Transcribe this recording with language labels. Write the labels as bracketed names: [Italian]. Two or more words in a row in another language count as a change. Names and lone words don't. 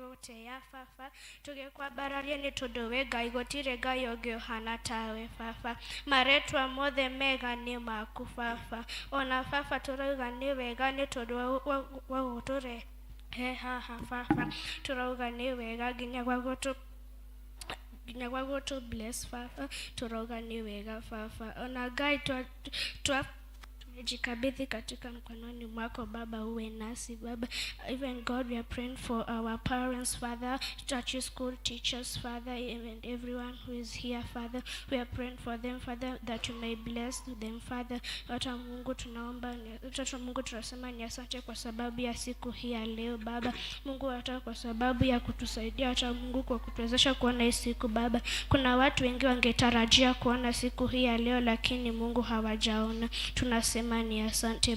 [Kikuyu] gũgũtĩa baba tũgĩkwambararia nĩ tondũ wĩ Ngai gũtirĩ Ngai ũngĩ ũhana tawe baba marĩtwa mothe mega nĩ maku baba ona baba tũrauga nĩ wega nĩ tondũ wa gũtũrehe haha baba tũrauga nĩ wega nginya gwa gũtũ bless baba tũrauga nĩ wega baba ona Ngai [Swahili] tumejikabidhi katika mkononi mwako baba uwe nasi baba [English] even God we are praying for our parents father church school teachers father even everyone who is here father we are praying for them father that you may bless them father [Swahili] hata Mungu tunaomba hata Mungu tunasema ni asante kwa sababu ya siku hii ya leo baba Mungu hata kwa sababu ya kutusaidia hata Mungu kwa kutuwezesha kuona hii siku baba kuna watu wengi wangetarajia kuona siku hii ya leo lakini Mungu hawajaona tunasema ni asante